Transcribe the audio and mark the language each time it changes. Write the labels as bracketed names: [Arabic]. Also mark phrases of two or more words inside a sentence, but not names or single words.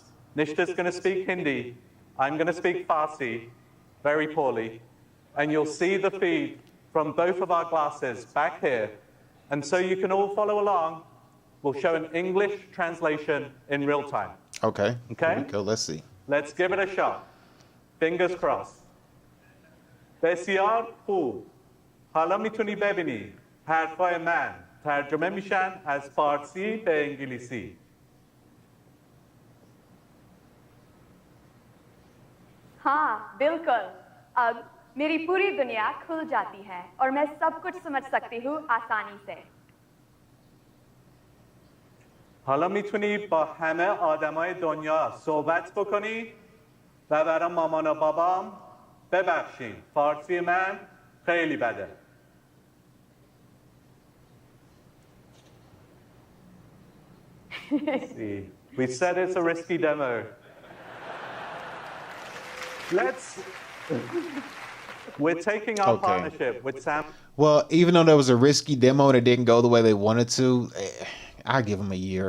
[English] Nishta's going to speak Hindi. I'm going to speak Farsi, very poorly. And you'll see the feed from both of our glasses back here. And so you can all follow along. We'll show an English translation in real time. Okay. Okay? Here we go. Let's see. Let's give it a shot. Fingers crossed. [Persian] بسیار خوب. حالا میتونی ببینی حرفای من ترجمه میشن از فارسی به انگلیسی. [Hindi] हाँ, बिल्कुल. अब मेरी पूरी दुनिया खुल जाती है और मैं सब कुछ समझ सकती हूँ आसानी से. [Persian] حالا میتونی با همه آدمای دنیا صحبت بکنی و برای مامان و بابام ببخشید. فارسی من خیلی بده. [English] See, we said it's a risky demo. We're taking our partnership with Sam. Well, even though that was a risky demo and it didn't go the way they wanted to, I give them a year.